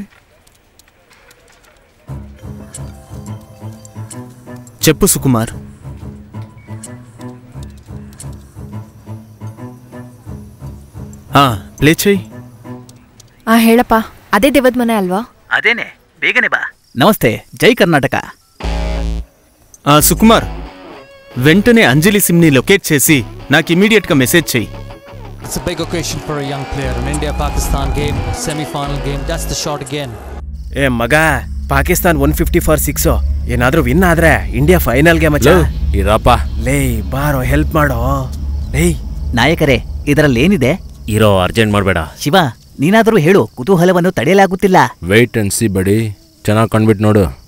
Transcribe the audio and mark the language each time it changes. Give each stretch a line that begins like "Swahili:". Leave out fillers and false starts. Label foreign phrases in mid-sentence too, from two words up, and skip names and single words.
Telugu: చెప్పు ಸುಕುಮಾರ್.
Kannada: ಪ್ಲೇ ಚೈ. ಹೇಳಪ್ಪ. ಅದೇ ದೇವದ ಮನೆ ಅಲ್ವಾ? ಅದೇನೆ, ಬೇಗನೆ ಬಾ. ನಮಸ್ತೆ, ಜೈ ಕರ್ನಾಟಕ.
Telugu: సుకుమార్, వెంటనే అంజలి సిమ్ని లొకేట్ చేసి నాకు ఇమీడియట్ గా మెసేజ్ చెయ్యి.
English: It's a big occasion for a young player. An India-Pakistan game, semi-final game. That's the shot again.
Kannada: ಮಗ, ಪಾಕಿಸ್ತಾನ್ 150 for 6. ಏನಾದ್ರೂ ವಿನ್ ಆದ್ರೆ ಇಂಡಿಯಾ ಫೈನಲ್ಗೆ ಮಚ್ಚ. ಇರಪ್ಪ. ಲೇ ಬಾರೋ, ಹೆಲ್ಪ್ ಮಾಡೋ. ಲೇ ನಾಯಕರೇ, ಇದರಲ್ಲೇನಿದೆ? ಇರೋ, ಅರ್ಜೆಂಟ್ ಮಾಡಬೇಡ. ಶಿವ, ನೀನಾದರೂ ಹೇಳು, ಕುತೂಹಲವನ್ನು ತಡೆಯಲಾಗುತ್ತಿಲ್ಲ.
English: wait and see buddy.
Kannada: ಚೆನ್ನಾಗಿ ಕಂಡ್ಬಿಟ್ಟು ನೋಡು.